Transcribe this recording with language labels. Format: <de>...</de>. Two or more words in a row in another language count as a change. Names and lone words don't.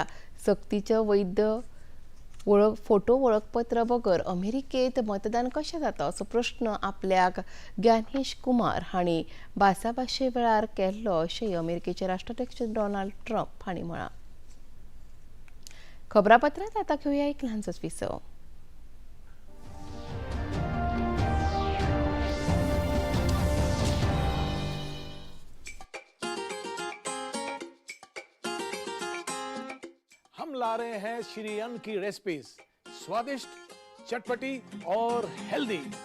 <kok>सक्तीचो वैध फोटो वळखपत्र बगर अमेरिकेत मतदान कशें जाता असो प्रश्न आपल्याक ज्ञानेश कुमार हांणी भासाभाशे वेळार केल्लो अशेंय अमेरिकेचे राष्ट्राध्यक्ष डोनाल्ड ट्रम्प हांणी म्हळां. खबरापत्रांत आतां घेवया एक ल्हानसोच विसव.</kok> <hi>हम ला रहे हैं श्री अन्न की रेसिपीज, स्वादिष्ट, चटपटी और हेल्दी.</hi>